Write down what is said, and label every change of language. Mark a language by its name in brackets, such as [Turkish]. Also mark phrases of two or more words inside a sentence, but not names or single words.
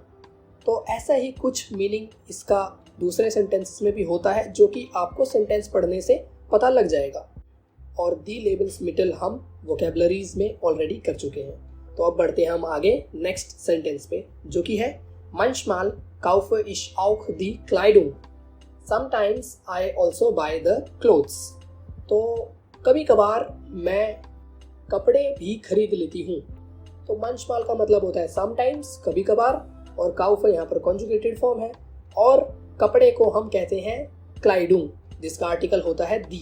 [Hindi] तो ऐसा ही कुछ मीनिंग इसका दूसरे सेंटेंसेस में भी होता है जो कि आपको सेंटेंस पढ़ने से पता लग जाएगा। और [German] die Lebensmittel [Hindi] हम वोकेबलरीज में ऑलरेडी कर चुके हैं। तो अब बढ़ते हैं हम आगे नेक्स्ट सेंटेंस पे, जो कि है [German] manchmal kaufe ich auch die Kleidung, [English] sometimes I also buy the clothes। [Hindi] तो कभी कभार मैं कपड़े भी खरीद लेती हूँ। तो manchmal का मतलब होता है sometimes, कभी कभार, और kaufe यहाँ पर [English] conjugated form [Hindi] है, और कपड़े को हम कहते हैं Kleidung, जिसका आर्टिकल होता है दी।